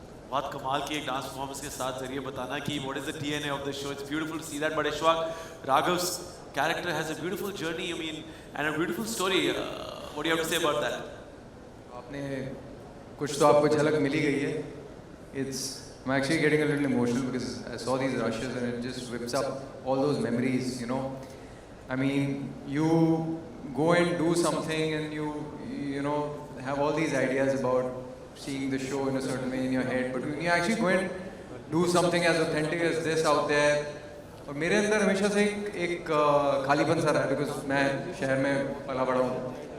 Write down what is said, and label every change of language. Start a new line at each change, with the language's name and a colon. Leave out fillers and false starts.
Hindi: बहुत कमाल की एक डांस परफॉर्मेंस के साथ जरिए बताना कि
English: what is the DNA of the show. It's beautiful to see that. But Ishwak, Raghav's character has a beautiful journey, I mean, and a beautiful story. What do you have to say about that?
Hindi: आपने कुछ तो आपको झलक मिली गई है.
English: I'm actually getting a little emotional because I saw these rushes and it just whips up all those memories, you know. I mean, you go and do something and you know, have all these ideas about seeing the show in a certain way in your head, but when you actually go and do something as authentic as this out there,
Hindi: और मेरे अंदर हमेशा से एक खालीपन सा रहा है,
English: because
Hindi: मैं शहर में पला बड़ा हूँ.